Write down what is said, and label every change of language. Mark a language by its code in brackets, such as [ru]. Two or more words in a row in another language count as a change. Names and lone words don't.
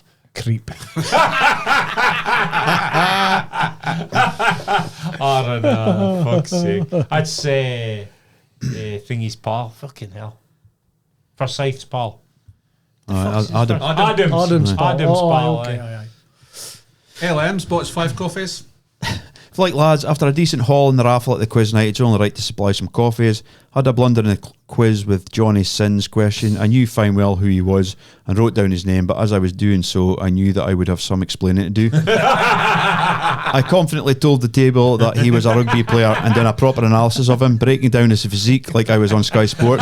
[en] Creep. Oh, no, fuck's sake. That's Thingy's pal. Fucking hell. Forsyth's pal. Adam. Adam's pal. Adam's Oh, pal. okay, aye. aye, aye. LM's bought us 5 coffees. Like lads, after a decent haul in the raffle at the quiz night, it's only right to supply some coffees. Had a blunder in the quiz with Johnny's sins question. I knew fine well who he was and wrote down his name, but as I was doing so, I knew that I would have some explaining to do. I confidently told the table that he was a rugby player and done a proper analysis of him, breaking down his physique like I was on Sky Sports.